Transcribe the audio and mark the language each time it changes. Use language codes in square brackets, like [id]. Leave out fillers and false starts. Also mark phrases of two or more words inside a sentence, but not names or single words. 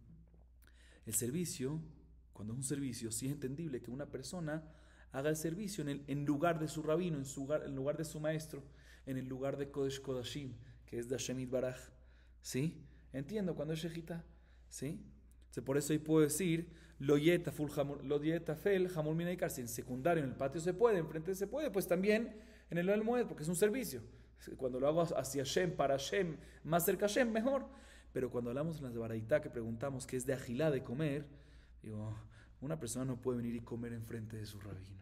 [es] El servicio, cuando es un servicio, sí es entendible que una persona haga el servicio en lugar de su rabino, en lugar de su maestro, en el lugar de [he] קודש קדשים, [es] que es de [he] השם יתברך. [es] ¿Sí? Entiendo cuando es shejitá. ¿Sí? Entonces, por eso ahí puedo decir [he] לא יטפל חמור מן העיקר. [es] Si en secundario en el patio se puede, enfrente se puede, pues también en el Ohel Moed, porque es un servicio. Cuando lo hago hacia Hashem, para Hashem, más cerca a Hashem, mejor. Pero cuando hablamos en las de baraitá, que preguntamos qué es de agilá, de comer, digo, una persona no puede venir y comer enfrente de su rabino.